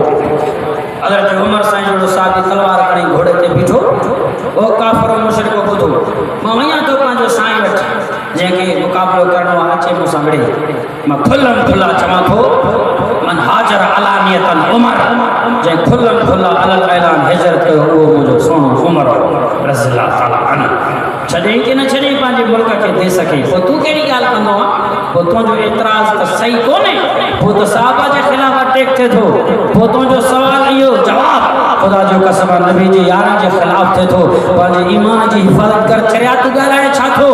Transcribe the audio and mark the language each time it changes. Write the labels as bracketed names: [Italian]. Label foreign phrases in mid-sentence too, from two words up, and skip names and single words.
[Sindhi] हज़रत उमर साईं जहिड़ो साहबी तलवार खणी घोड़े ते बीठो, ओ काफ़िर मुशरिक ॿुधो, मां वञा थो पंहिंजो साईं वटि, जंहिंखे मुक़ाबिलो करिणो आहे अचे मूंसां विढ़े। मां खुलम खुला चवां थो, [Arabic] من هاجر علانيةً عمر, [Sindhi] जंहिं खुलम खुला [Arabic] على الإعلان [Sindhi] हिजरत कयो उहो मुंहिंजो सुहिणो उमर [Arabic] رضي الله تعالى عنه. [Sindhi] छॾई कि न छॾई पंहिंजे मुल्क खे देश खे? पोइ तूं कहिड़ी ॻाल्हि कंदो आहे? पोइ तुंहिंजो एतिराज़ त सही कोन्हे, पोइ त साहबा जे ख़िलाफ़ अटैक थिए थो। पोइ तुंहिंजो सवाल इहो जवाब ख़ुदा जो कसम नबी जी यारनि जे ख़िलाफ़ थिए थो। पंहिंजे ईमान जी हिफ़ाज़त कर, चरिया तूं ॻाल्हाए छा थो?